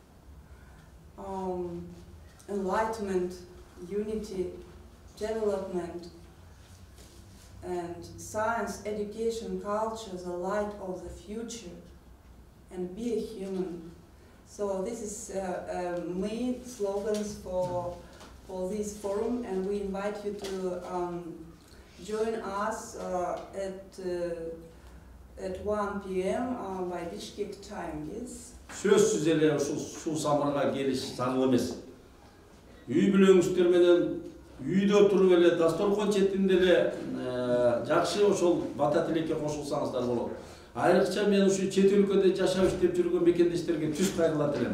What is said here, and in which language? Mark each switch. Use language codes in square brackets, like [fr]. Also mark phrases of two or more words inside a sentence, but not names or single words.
[en] enlightenment, unity, development, and science, education, culture, the light of the future, and be a human. So this is main slogans for this forum, and we invite you to join us at 1 p.m. By Bishkek time, yes? [ky] Сөзсүз эле ушул суу самырга келиш зарыл эмес. Үй бүлөңүздөр менен үйдө туруп эле дасторкон четинде эле жакшы ошол бата тилекке кошулсаңыздар болот. Айрыкча мен ушу чет өлкөдө жашап иштеп жүргөн мекендештерге түз кайрылат элем.